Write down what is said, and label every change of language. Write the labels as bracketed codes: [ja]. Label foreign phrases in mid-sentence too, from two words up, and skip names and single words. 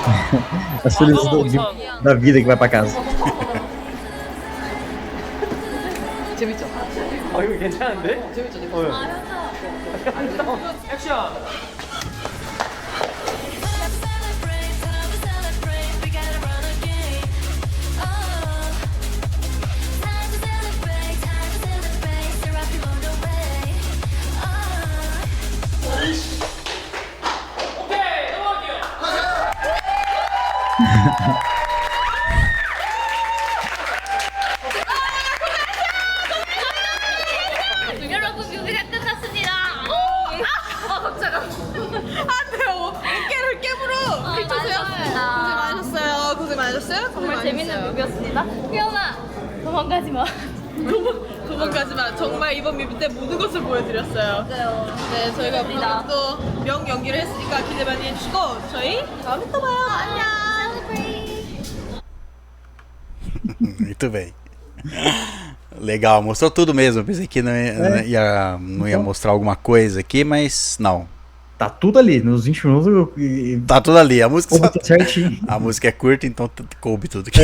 [pt] As felizes da vida que vai pra casa. [ko] 재밌죠? 이거 괜찮은데? 재밌죠? 액션! [en] Celebrate, we gotta run again. Oh, time to celebrate, so rock you on the way. Oh. [ko] 오케이! 넘어갈게요! 여러분 뮤비가 끝났습니다. 갑자기. 안 돼요. 어깨를 깨물어. 많으셨습니다. 고생 많으셨어요? 정말 재밌는 뮤비였습니다. 피어나 도망가지 마. 도망가지만 정말 이번 뮤비 때 모든 것을 보여드렸어요. 맞아요. 네, 저희가 감사합니다. 방금 또 명연기를 했으니까 기대 많이 해주시고 저희 다음에 또 봐요. 안녕. [pt] Muito bem. Legal, mostrou tudo mesmo. Pensei que não ia mostrar alguma coisa aqui, mas não. Tá tudo ali, nos 20 minutos Tá tudo ali. A música, ficou tudo certinho. a música é curta, então coube tudo aqui.